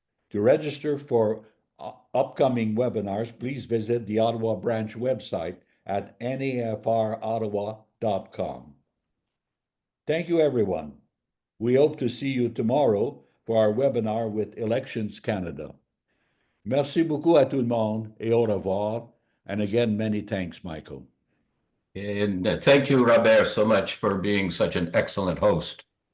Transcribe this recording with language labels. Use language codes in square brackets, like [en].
[en] To register for upcoming webinars, please visit the Ottawa Branch website at nafrottawa.com. Thank you, everyone. We hope to see you tomorrow for our webinar with Elections Canada. [fr] Merci beaucoup à tout le monde et au revoir. [en] And again, many thanks, Michael. And thank you, Robert, so much for being such an excellent host.